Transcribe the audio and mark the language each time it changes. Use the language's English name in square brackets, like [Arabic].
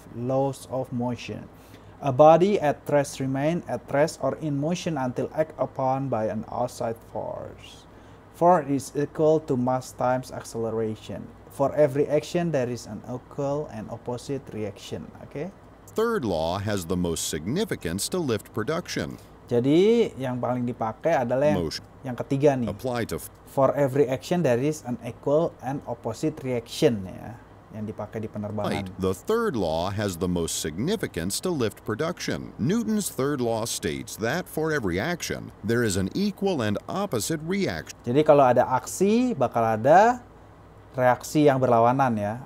[English] Laws of motion. A body at rest remain at rest or in motion until acted upon by an outside force. Force is equal to mass times acceleration. For every action there is an equal and opposite reaction. Okay? third law has the most significance to lift production. [Indonesian] Jadi yang paling dipakai adalah yang ketiga nih. [English] Apply to For every action there is an equal and opposite reaction [Indonesian] ya. Yang dipakai di penerbangan. [English] The third law has the most significance to lift production. Newton's third law states that for every action, there is an equal and opposite reaction. [Indonesian] Jadi kalau ada aksi, bakal ada reaksi yang berlawanan ya.